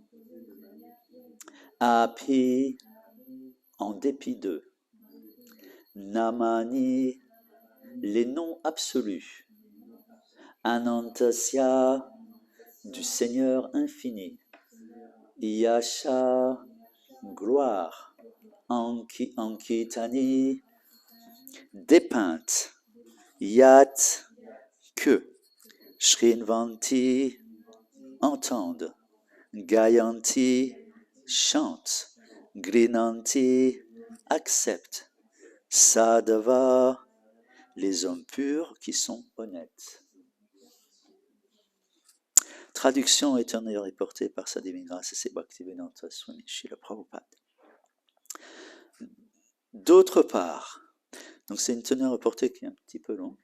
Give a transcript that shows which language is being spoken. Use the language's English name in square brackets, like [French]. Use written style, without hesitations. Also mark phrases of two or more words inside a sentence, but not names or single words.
[French] Api, en dépit d'eux. Namani, les noms absolus. Anantasya, du Seigneur infini. Yasha, gloire. Ankitani, dépeinte. Yat, que. Shrinvanti, entende. Gayanti, chante. Grinanti, accepte. Sadhava, les hommes purs qui sont honnêtes. Traduction éternelle reportée par sa divine grâce et ses Bhaktivedanta Swami Srila Prabhupada. D'autre part, donc c'est une teneur reportée qui est un petit peu longue.